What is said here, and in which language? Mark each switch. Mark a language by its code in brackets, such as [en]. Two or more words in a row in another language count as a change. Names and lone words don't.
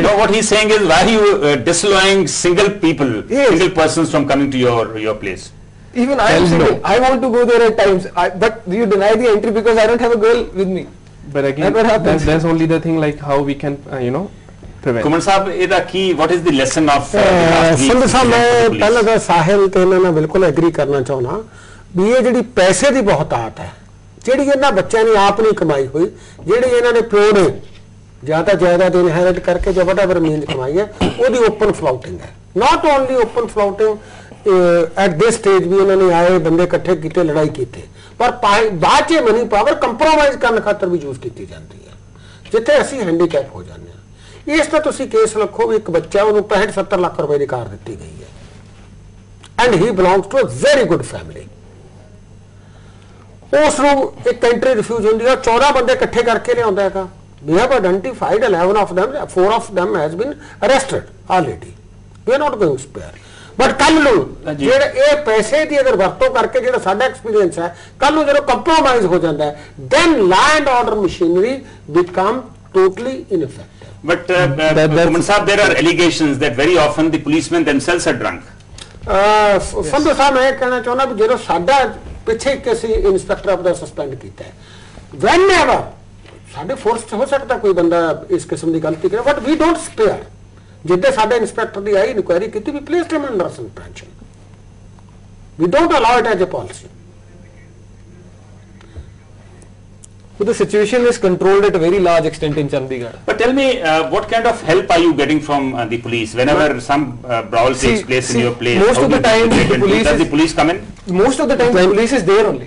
[en] No, what he's saying is, why are you disallowing single people, single persons from coming to your place? Even I am single. No. I want to go there at times, but you deny the entry because I don't have a girl with me. But again, that's only the thing, like how we can, prevent. Kumar Sahab, what is the lesson of [pa] Sundar Sahab, ਮੈਂ ਪਹਿਲੇ ਤੋ ਸਾਹਿਲ ਤੇ ਮੈਂ ਬਿਲਕੁਲ ਐਗਰੀ ਕਰਨਾ ਚਾਹਨਾ ਭੀ ਯੇ ਜਿਹੜੀ ਪੈਸੇ ਦੀ ਬਹੁਤ ਆਤ ਹੈ ਜਿਹੜੀ ਇਹਨਾਂ ਬੱਚਿਆਂ ਨੇ ਆਪ ਨਹੀਂ ਕਮਾਈ ਹੋਈ ਜਿਹੜੀ ਇਹਨਾਂ ਨੇ ਪਿਓ ਨੇ ਜ਼ਿਆਦਾ ਜਾਇਦਾਦ ਇਨਹੈਰਿਟ ਕਰਕੇ ਜੋ [en] whatever means [pa] ਕਮਾਈ ਹੈ ਉਹਦੀ [en] open flouting [pa] ਹੈ [en] not only open flouting at this stage [pa] ਵੀ ਇਹਨਾਂ ਨੇ ਆਏ ਬੰਦੇ ਇਕੱਠੇ ਕੀਤੇ ਲੜਾਈ ਕੀਤੀ ਪਰ ਬਾਅਦ ਚ [en] money power [pa] ਕੰਪਰੋਮਾਈਜ਼ ਕਰਨ ਖਾਤਰ ਵੀ ਯੂਜ਼ ਕੀਤੀ ਜਾਂਦੀ ਹੈ ਜਿੱਥੇ ਅਸੀਂ ਹੈਂਡੀਕੈਪ ਹੋ ਜਾਂਦੇ ਹਾਂ ਇਸ ਤਾਂ ਤੁਸੀਂ ਕੇਸ ਰੱਖੋ ਵੀ ਇੱਕ ਬੱਚਾ ਉਹਨੂੰ 65-70 ਲੱਖ ਰੁਪਏ ਦੀ ਕਾਰ ਦਿੱਤੀ ਗਈ ਹੈ [en] and he belongs to a very good family [pa] ਉਸ ਨੂੰ ਇੱਕ ਐਂਟਰੀ ਰਿਫਿਊਜ਼ ਹੁੰਦੀ ਹੈ 14 ਬੰਦੇ ਇਕੱਠੇ ਕਰਕੇ ਲਿਆਉਂਦਾ ਹੈਗਾ [en] we have identified 11 of them 4 of them has been arrested already we are not going to spare but [pa] ਕੱਲ ਨੂੰ ਜਿਹੜਾ ਇਹ ਪੈਸੇ ਦੀ ਅਗਰ ਵਰਤੋਂ ਕਰਕੇ ਜਿਹੜਾ ਸਾਡਾ ਐਕਸਪੀਰੀਅੰਸ ਹੈ ਕੱਲ ਨੂੰ ਜਦੋਂ ਕੰਪਰੋਮਾਈਜ਼ ਹੋ ਜਾਂਦਾ ਹੈ [en] then land order machinery become totally ineffective. But Kumar Sahab, there are allegations that very often the policemen themselves are drunk. [pa] ਸੰਧੂ ਸਾਹਿਬ ਮੈਂ ਕਹਿਣਾ ਚਾਹੁੰਦਾ ਵੀ ਜਦੋਂ ਸਾਡਾ ਪਿੱਛੇ ਕਿਸੇ ਇੰਸਪੈਕਟਰ ਆਪ ਦਾ ਸਸਪੈਂਡ ਕੀਤਾ ਹੈ whenever ਸਾਡੇ ਫੋਰਸ ਚ ਹੋ ਸਕਦਾ ਕੋਈ ਬੰਦਾ ਇਸ ਕਿਸਮ ਦੀ ਗਲਤੀ ਕਰੇ [en] but we don't spare [pa] ਜਿੱਦੇ ਸਾਡੇ ਇੰਸਪੈਕਟਰ ਦੀ ਆਈ ਇਨਕੁਆਇਰੀ ਕੀਤੀ [en] we placed him under suspension we don't allow it as a policy. So the situation is controlled at a very large extent in Chandigarh. But tell me, what kind of help are you getting from the police whenever some brawl takes place in your place? Most of the time, does the police come in? Most of the time, the police is there only.